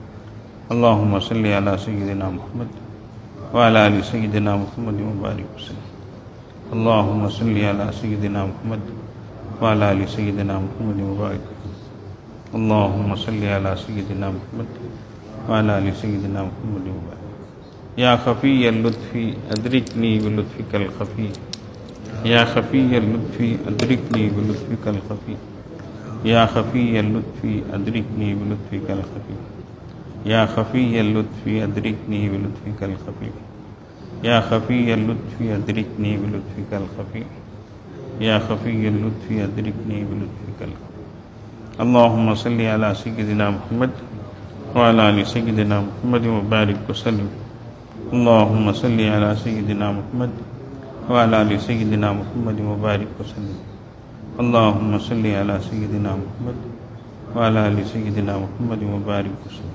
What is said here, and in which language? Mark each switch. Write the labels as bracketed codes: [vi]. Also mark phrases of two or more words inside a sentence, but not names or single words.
[ar] اللہم صلی علی سیدنا محمد وعلی آل سیدنا محمد وبارک وسلم۔ اللہم صلی علی سیدنا محمد وعلی آل سیدنا محمد وبارک وسلم۔ اللہم صلی علی سیدنا محمد وعلی آل سیدنا محمد وبارک۔ یا خفی اللطف ادرکنی بلطفک الخفی، یا خفی اللطف ادرکنی بلطفک الخفی، یا خفی اللطف ادرکنی بلطفک الخفی، یا خفی اللطف ادرکنی بلطفک الخفی، یا خفی اللطف ادرکنی بلطفک الخفی، یا خفی اللطف ادرکنی بلطفک الخفی۔ اللہم صلی علی سیدنا محمد وعلی آل سیدنا محمد وبارک وسلم۔ اللہم صلی علی سیدنا محمد وعلی آل سیدنا محمد وبارک وسلم۔ اللہم صلی علی سیدنا محمد وعلی آل سیدنا محمد وبارک وسلم۔